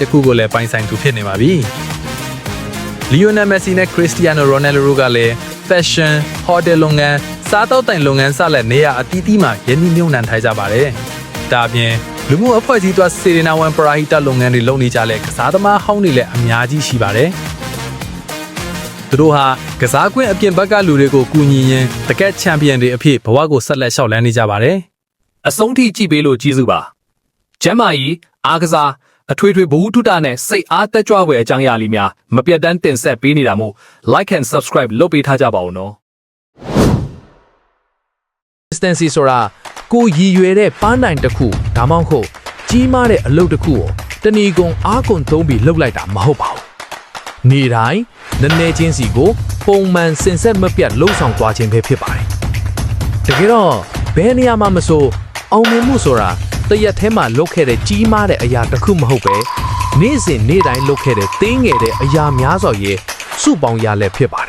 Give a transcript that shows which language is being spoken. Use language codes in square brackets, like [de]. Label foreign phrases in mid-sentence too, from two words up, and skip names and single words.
[my] တစ်ခုကိုလည်းပိုင်ဆိုင်သူဖြစ်နေပါပြီလီယိုနယ်မက်ဆီနဲ့ခရစ္စတီယာနိုရိုနယ်ဒိုတို့ကလည်းဖက်ရှင်ဟိုတယ်လုပ်ငန်းစားတောက်တိုင်လုပ်ငန်းစလက်နေရာအသီးသီးမှာယင်းနှမြုံနှံထားကြပါတယ်ဒါအပြင်လူမှုအဖွဲ့အစည်းတွေစေရနာဝန်ပရာဟိတလုပ်ငန်းတွေလုပ်နေကြတဲ့ကစားသမားဟောင်းတွေလည်းအများကြီးရှိပါတယ်သူတို့ဟာကစားကွင်းအပြင်ဘက်ကလူတွေကိုကူညီရင်းတကက်ချန်ပီယံတွေအဖြစ်ဘဝကိုဆက်လက်လျှောက်လန်းနေကြပါတယ် အဆုံးထိကြည့်ပေးလို့ကျေးဇူးပါကျမ်းမာရေးအားကစားအထွေထွေဘဝထုတာနဲ့စိတ်အားတက်ကြွဖွယ်အကြောင်းအရာလေးများမပြတ်တမ်းတင်ဆက်ပေးနေတာမို့ [en] like and subscribe [my] လုပ်ပေးထားကြပါဦးနော် consistency ဆိုတာကိုရည်ရွယ်တဲ့ပန်းတိုင်တစ်ခုဒါမှမဟုတ်ကြီးမားတဲ့အလုပ်တစ်ခုကိုတဏီကုံအားကုန်သုံးပြီးလှုပ်လိုက်တာမဟုတ်ပါဘူးနေ့တိုင်းနည်းနည်းချင်းစီကိုပုံမှန်စင်ဆက်မပြတ်လှုပ်ဆောင်သွားခြင်းပဲဖြစ်ပါတယ်တကယ်တော့ဘယ်နေရာမှာမဆိုအောင်မြင်မှုဆိုတာတရက်ထဲမှာလုပ်ခဲ့တဲ့ကြီးမားတဲ့အရာတစ်ခုမဟုတ်ပဲနေ့စဉ်နေ့တိုင်းလုပ်ခဲ့တဲ့တင်းငယ်တဲ့အရာများစွာရဲ့စုပေါင်းရလည်းဖြစ်ပါတယ်